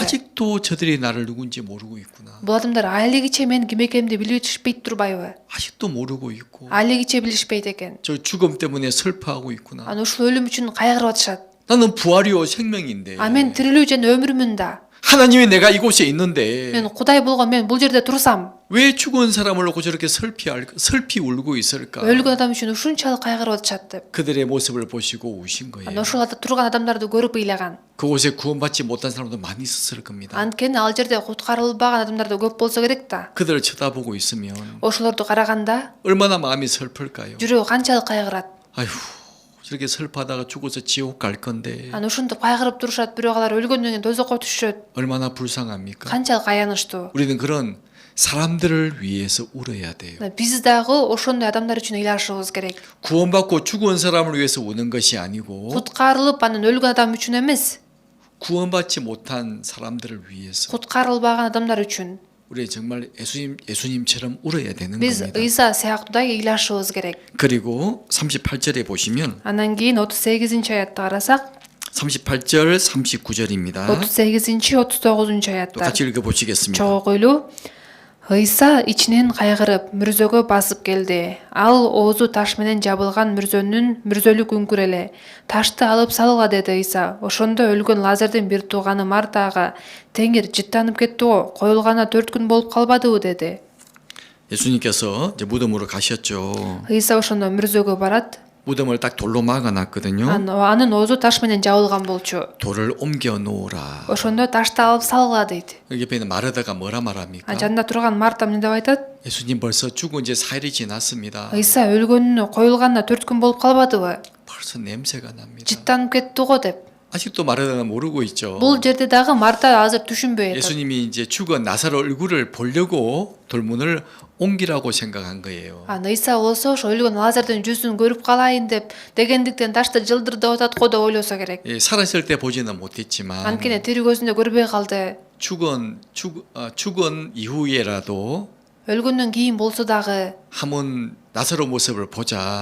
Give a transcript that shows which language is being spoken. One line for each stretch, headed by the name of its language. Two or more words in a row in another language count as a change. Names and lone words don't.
Korean: 아직도 저들이 나를 누군지 모르고 있구나.
Kyrgyz: Бул адамдар алигиче мен ким экенимди билишпейт турбайбы?
Korean: 아직도 모르고 있고
Kyrgyz: Алигиче билишпейт экен.
Korean: 저 죽음 때문에 슬퍼하고 있구나.
Kyrgyz: Анан ушул өлүм үчүн кайгырып атышат.
Korean: 나는 부활이요 생명인데
Kyrgyz: Мен тирилүү жана өмүрмүн да.
Korean: 하나님이 내가 이곳에 있는데
Kyrgyz: Мен Кудай болгон мен бул жерде турсам,
Korean: 왜 죽은 사람을 놓고 저렇게 슬피 울고 있을까?
Kyrgyz: өлгөн адам үчүн ушунчалык кайгырып атышат деп.
Korean: 그들의 모습을 보시고 우신 거예요.
Kyrgyz: Анан ошол турган адамдарды көрүп ыйлаган.
Korean: 그곳에 구원받지 못한 사람도 많이 있었을 겁니다.
Kyrgyz: Анткени ал жерде куткарылбаган адамдар да көп болсо керек да.
Korean: 그들을 쳐다보고 있으면
Kyrgyz: Ошолорду караганда
Korean: 얼마나 마음이 슬플까요?
Kyrgyz: жүрөгү канчалык кайгырат.
Korean: 아휴, 저렇게 슬퍼하다가 죽어서 지옥 갈 건데
Kyrgyz: Анан ушинтип кайгырып турушат, бирок алар өлгөндөн кийин тозокко түшөт.
Korean: 얼마나 불쌍합니까?
Kyrgyz: Канчалык аянычтуу.
Korean: 우리는 그런 사람들을 위해서 울어야 돼요.
Kyrgyz: Биз дагы ошондой адамдар үчүн ыйлашыбыз керек.
Korean: 구원받고 죽은 사람을 위해서 우는 것이 아니고
Kyrgyz: Куткарылып анан өлгөн адам үчүн эмес,
Korean: 구원받지 못한 사람들을 위해서
Kyrgyz: куткарылбаган адамдар үчүн.
Korean: 우리 정말 예수님처럼 울어야 되는
Kyrgyz: Биз
Korean: 겁니다.
Kyrgyz: Ыйса сыяктуудай ыйлашыбыз керек.
Korean: 그리고 38절에 보시면
Kyrgyz: Анан кийин 38-аятты карасак,
Korean: 38절 39절입니다.
Kyrgyz: 38-39 аяттар.
Korean: 같이 읽어 보시겠습니다.
Kyrgyz: Чогуу койлуу. Ыйса ичинен кайгырып, мүрзөгө басып келди. Ал оозу таш менен жабылган мүрзөлүк үңкүр эле. Ташты алып салгыла деди Ыйса. Ошондо өлгөн Лазардын бир тууганы Мартага: "Теңир жыттанып кетти го, коюлгана 4 күн болуп калбадыбы?" деди.
Korean: 예수님께서 이제 무덤으로 가셨죠.
Kyrgyz: Ыйса ошондо мүрзөгө барат.
Korean: 무덤을 딱 돌로 막아놨거든요.
Kyrgyz: Анын оозу таш менен жабылган болчу.
Korean: 돌을 옮겨 놓으라.
Kyrgyz: Ошондо ташты алып салгыла дейт.
Korean: 여기 옆에 있는 마르다가 뭐라 말합니까?
Kyrgyz: Жанында турган Марта эмне деп айтат?
Korean: 예수님 벌써 죽은 지 4일이 지났습니다.
Kyrgyz: Ыйса өлгөнүнө коюлганына 4 күн болуп калбадыбы?
Korean: 벌써 냄새가 납니다.
Kyrgyz: Жыттанып кетти го деп.
Korean: 아직도 마르다가 모르고 있죠.
Kyrgyz: Бул жерде дагы Марта азыр түшүнбөй атат.
Korean: 예수님이 이제 죽은 나사로 얼굴을 보려고 돌문을 옮기라고 생각한 거예요.
Kyrgyz: Ыйса болсо ошо өлгөн Лазардын жүзүн көрүп калайын дегендиктен ташты жылдырдып атат го деп ойлосо керек.
Korean: 예, 살았을 때 보지는 못했지만
Kyrgyz: Анткени тирүү көзүндө көрбөй калды.
Korean: 죽은 이후에라도
Kyrgyz: Өлгөндөн кийин болсо дагы
Korean: 한번 나사로 모습을 보자.